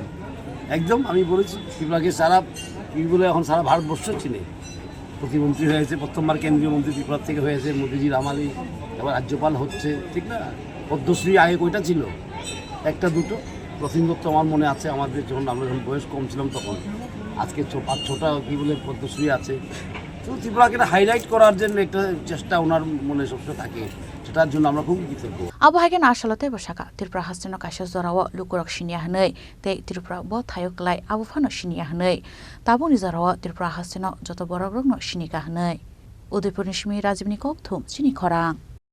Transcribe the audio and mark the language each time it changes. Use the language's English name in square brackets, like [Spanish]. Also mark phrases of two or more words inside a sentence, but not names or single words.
[Bangla] একদম আমি বলেছি ত্রিপুরাকে সারা বলে এখন সারা ভারতবর্ষ চিনে প্রতিমন্ত্রী হয়েছে প্রথমবার কেন্দ্রীয় মন্ত্রী ত্রিপুরা থেকে হয়েছে মোদিজির আমালি এবার রাজ্যপাল হচ্ছে ঠিক না পদ্মশ্রী আগে কয়টা ছিল একটা দুটো প্রথম দত্ত আমার মনে আছে আমাদের যখন আমরা যখন বয়স কম ছিলাম তখন আজকে 5-6টা কি বলে পদ্মশ্রী আছে তো ত্রিপুরাকে হাইলাইট করার জন্য একটা চেষ্টা ওনার মনে সবসময় থাকে সেটার জন্য আমরা খুব কৃতজ্ঞ [Kok Borok] Abohagen asalate bosaka Tripura hastino kaisa jorao lukurok sinia hnoi tei Tripura bo thayok lai abofano sinia hnoi taboni jorao Tripura hastino joto borokrokno sinika hnoi Udaipur ni simi Rajibni Kokthum Chini Khorang